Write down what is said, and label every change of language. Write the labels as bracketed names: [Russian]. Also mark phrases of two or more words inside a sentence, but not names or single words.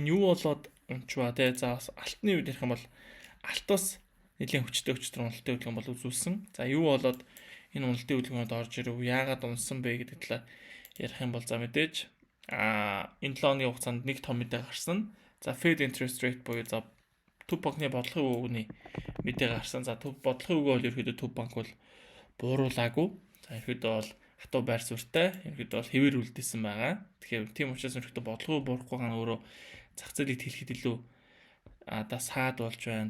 [Mongolian] Энэ юу болоод унчваа те. За бас алтны үед ярих юм бол алтаас нэлийн хүчтэй уналтын хөдөлгөөн бол үзүүлсэн. За юу болоод энэ уналтын хөдөлгөөнд орж ирэв? Яагаад унсан бэ гэдэг талаар ярих юм бол за мэдээж энэ 7 оны хугацаанд нэг том мэдээ гарсан. За [English] Fed interest rate [Mongolian] буюу за төв банкны бодлогын өгөөний мэдээ гарсан. За төв бодлогын өгөө бол ерөөдөө төв банк бол бууруулаагүй. За ерөөдөө бол хатуу байр суурьтай, ерөөдөө бол хэвээр үлдээсэн байгаа. Тэгэхээр тийм учраас ерөөдөө бодлогоо буурахгүй гана өөрөө зах зээлийг хэлэхэд илүү одоо саад болж байна.